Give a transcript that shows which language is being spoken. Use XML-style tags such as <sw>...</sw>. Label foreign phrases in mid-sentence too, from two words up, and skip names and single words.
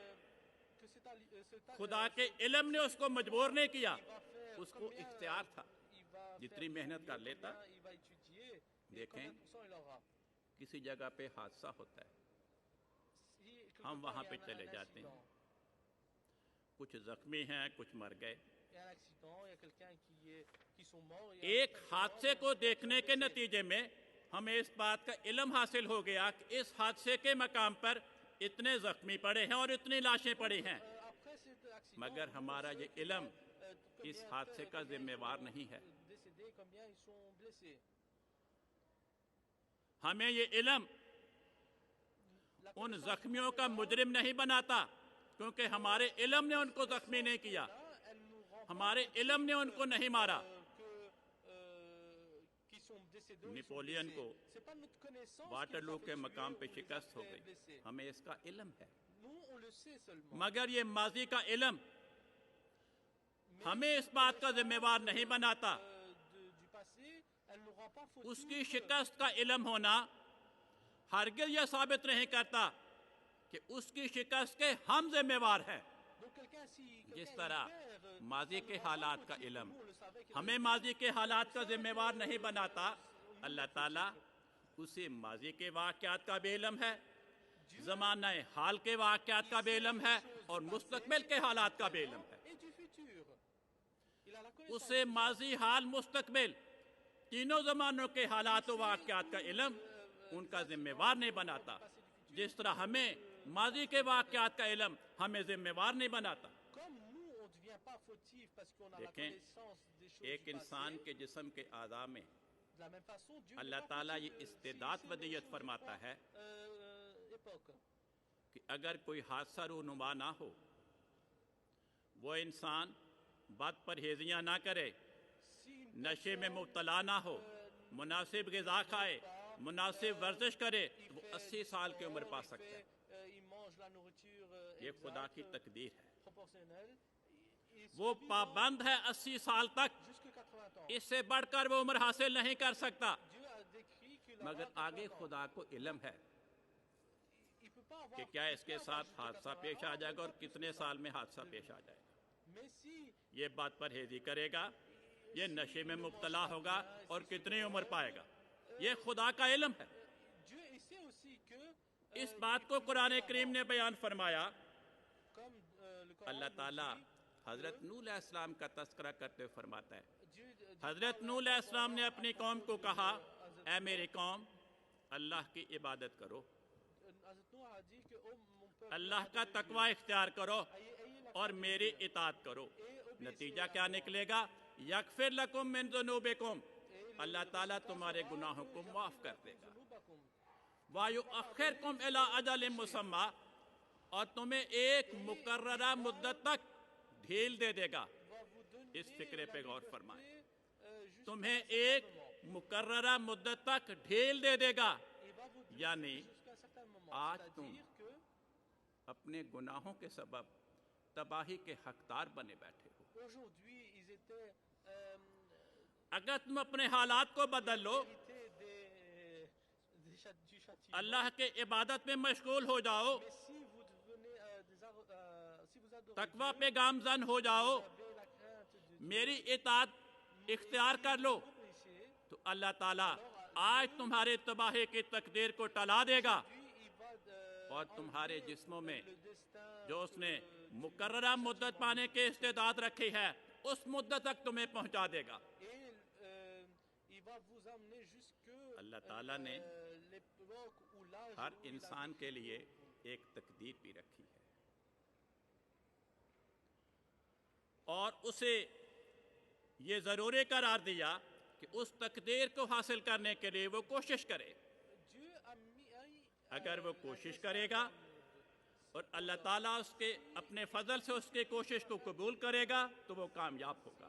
<ur>خدا کے علم نے اس کو مجبور نہیں کیا، اس کو اختیار تھا، جتنی محنت کر لیتا۔ دیکھیں کسی جگہ پہ حادثہ ہوتا ہے، ہم وہاں پہ چلے جاتے ہیں، کچھ زخمی ہیں کچھ مر گئے،</ur> <fr>y a un accident, il y a quelqu'un qui sont morts.</fr> <ur>ایک حادثے کو دیکھنے کے نتیجے میں ہمیں اس بات کا علم حاصل ہو گیا کہ اس حادثے کے مقام پر اتنے زخمی پڑے ہیں اور اتنی لاشیں پڑی ہیں،</ur> <fr>Après cet accident,</fr> <ur>مگر ہمارا یہ علم اس حادثے کا ذمہ وار نہیں ہے۔</ur> <fr>décédés, combien ils sont blessés.</fr> <ur>ہمیں یہ علم ان زخمیوں کا مجرم نہیں بناتا، کیونکہ ہمارے علم نے ان کو زخمی نہیں کیا،</ur> <fr>Elle nous rend</fr> <ur>ہمارے علم نے ان کو نہیں مارا۔</ur> <fr>qui sont décédés. Ils sont</fr> <ur>نیپولین</ur> <fr>blessés.</fr> <ur>کو</ur> <fr>C'est pas notre connaissance</fr> <ur>واٹرلو</ur> <fr>qui</fr> <ur>کے</ur> <fr>nous a fait</fr> <ur>مقام پہ</ur> <fr>tuer ou nous a</fr> <ur>شکست ہو</ur> <fr>fait</fr> <ur>گئی،</ur> <fr>blesser.</fr> <ur>ہمیں اس کا علم ہے،</ur> <fr>Nous, on le sait seulement.</fr> <ur>مگر یہ ماضی کا علم ہمیں اس بات کا ذمہ وار نہیں بناتا۔</ur> <fr>Du passé, elle nous rend pas</fr> <ur>اس</ur> <fr>fautifs.</fr> <ur>کی شکست کا علم ہونا ہرگز یہ ثابت نہیں کرتا کہ اس کی شکست کے ہم ذمہ وار ہیں۔</ur> <fr>Donc quelqu'un si</fr> <ur>جس</ur> <fr>quelqu'un</fr> <ur>طرح</ur> <fr>est père,</fr> <ur>ماضی</ur> <fr>ça</fr> <ur>کے</ur> <fr>nous rend pas</fr> <ur>حالات کا</ur> <fr>fautifs.</fr> <ur>علم</ur> <fr>Nous, on le savait qu'il</fr> <ur>ہمیں ماضی کے حالات کا ذمہ وار نہیں بناتا، اللہ تعالیٰ اسے ماضی کے واقعات کا بھی علم ہے، زمانہ حال کے واقعات کا بھی علم ہے اور مستقبل کے حالات کا بھی علم ہے۔</ur> <fr>et du futur. Il a la connaissance.</fr> <ur>اسے ماضی، حال، مستقبل تینوں زمانوں کے حالات و واقعات کا علم ان کا ذمہ وار نہیں بناتا، جس طرح ہمیں ماضی کے واقعات کا علم ہمیں ذمہ وار نہیں بناتا۔</ur> <fr>Comme nous, on ne devient pas fautif parce qu'on a la</fr> <ur>دیکھیں،</ur> <fr>connaissance des choses</fr> <ur>ایک</ur> <fr>du</fr> <ur>انسان</ur> <fr>passé.</fr> <ur>کے جسم کے اعضاء میں</ur> <fr>De la même façon, Dieu</fr> <ur>اللہ</ur> <fr>n'est pas</fr> <ur>تعالیٰ</ur> <fr>fautif,</fr> <ur>یہ استعداد</ur> <fr>si</fr> <ur>ودیت</ur> <fr>c'est</fr> <ur>فرماتا ہے</ur> <fr>époque.</fr> <ur>کہ اگر کوئی حادثہ رونما نہ ہو، وہ انسان بد پرہیزیاں نہ کرے،</ur> <fr>Si une</fr> <ur>نشے میں مبتلا نہ ہو، مناسب غذا کھائے، مناسب ورزش کرے تو وہ 80 سال کی عمر پا سکتا ہے۔</ur> <fr>il mange la nourriture</fr> <ur>یہ خدا</ur> <fr>exacte,</fr> <ur>کی تقدیر ہے،</ur> <fr>proportionnelle, il</fr> <ur>وہ</ur> <fr>survivra</fr> <ur>پابند ہے 80 سال تک،</ur> <fr>jusqu'à 80 ans.</fr> <ur>اس سے بڑھ کر وہ عمر حاصل نہیں کر سکتا،</ur> <fr>Dieu a décrit qu'il</fr> <ur>مگر</ur> <fr>aura</fr> <ur>آگے</ur> <fr>80 ans.</fr> <ur>خدا کو علم ہے</ur> <fr>Il peut pas avoir,</fr> <ur>کہ کیا اس</ur> <fr>il</fr> <ur>کے</ur> <fr>peut</fr> <ur>ساتھ</ur> <fr>avoir</fr> <ur>حادثہ</ur> <fr>jusqu'à</fr> <ur>پیش</ur> <fr>80</fr> <ur>آ</ur> <fr>ans,</fr> <ur>جائے گا اور</ur> <fr>pas plus</fr> <ur>کتنے</ur> <fr>que ça.</fr> <ur>سال میں حادثہ پیش آ جائے گا۔</ur> <fr>Mais si</fr> <ur>یہ بات پرہیزی کرے گا، یہ نشے میں مبتلا ہوگا اور کتنی عمر پائے گا، یہ خدا کا علم ہے۔</ur> <fr>Dieu il sait aussi que</fr> <ur>اس بات کو قرآن کریم نے بیان فرمایا۔</ur> <fr>comme le Coran</fr> <ur>اللہ</ur> <fr>nous</fr> <ur>تعالیٰ</ur> <fr>dit,</fr> <ur>حضرت نوح علیہ السلام کا تذکرہ کرتے ہوئے فرماتا ہے،</ur> <fr>Dieu</fr> <ur>حضرت نوح علیہ السلام نے اپنی قوم کو کہا، اے میری قوم، اللہ کی عبادت کرو،</ur> <fr>Hazrat Noah a dit que oh mon peuple,</fr> <ur>اللہ کا تقوی اختیار کرو اور میری اطاعت کرو۔ نتیجہ کیا نکلے گا؟</ur> <ar>یغفر لکم من ذنوبکم،</ar> <ur>اللہ تعالیٰ تمہارے گناہوں کو معاف کر دے گا۔</ur> <ar>ذنوبکم وَيُؤَخِّرْكُمْ إِلَىٰ أَجَلٍ مُّسَمًّى،</ar> <ur>اور تمہیں ایک مقررہ مدت تک ڈھیل دے دے گا۔</ur> <fr>va vous donner</fr> <ur>اس فکرے</ur> <fr>la</fr> <ur>پہ غور</ur> <fr>liberté,</fr> <ur>فرمائیں،</ur> <fr>jusqu'à</fr> <ur>تمہیں</ur> <fr>un certain</fr> <ur>ایک</ur> <fr>moment.</fr> <ur>مقررہ مدت تک ڈھیل دے دے گا،</ur> <fr>Il va vous donner</fr> <ur>یعنی</ur> <fr>jusqu'à un certain moment.</fr> <ur>آج</ur> <fr>C'est-à-dire que</fr> <ur>اپنے گناہوں کے سبب تباہی کے حقدار بنے بیٹھے ہو۔</ur> <fr>aujourd'hui ils étaient</fr> <ur>اگر تم اپنے حالات کو بدل لو،</ur> <fr>hérités du châtiment.</fr> <ur>اللہ کے عبادت میں مشغول ہو جاؤ،</ur> <fr>Mais si vous devenez si vous adorez</fr> <ur>تقوی</ur> <fr>Dieu,</fr> <ur>پہ گامزن ہو جاؤ،</ur> <fr>vous avez la crainte de Dieu,</fr> <ur>میری اطاعت اختیار کر لو،</ur> <fr>obéissez,</fr> <ur>تو اللہ تعالیٰ آج تمہارے تباہی کی تقدیر کو ٹلا دے گا،</ur> <fr>puis il va</fr> <ur>اور تمہارے جسموں میں</ur> <fr>le destin</fr> <ur>جو اس نے مقررہ مدت پانے کے استعداد رکھی ہے اس مدت تک تمہیں پہنچا دے گا۔</ur> <fr>et il va vous amener jusque</fr> <ur>اللہ تعالیٰ نے</ur> <fr>l'époque où l'âge</fr> <ur>ہر</ur> <fr>où il a</fr> <ur>انسان</ur> <fr>décrit</fr> <ur>کے لیے ایک تقدیر بھی رکھی ہے، اور اسے یہ ضروری قرار دیا کہ اس تقدیر کو حاصل کرنے کے لیے وہ کوشش کرے۔</ur> <fr>Dieu a mis</fr> <ur>اگر وہ کوشش کرے گا اور اللہ تعالیٰ اس کے اپنے فضل سے اس کی کوشش کو قبول کرے گا تو وہ کامیاب ہوگا۔</ur>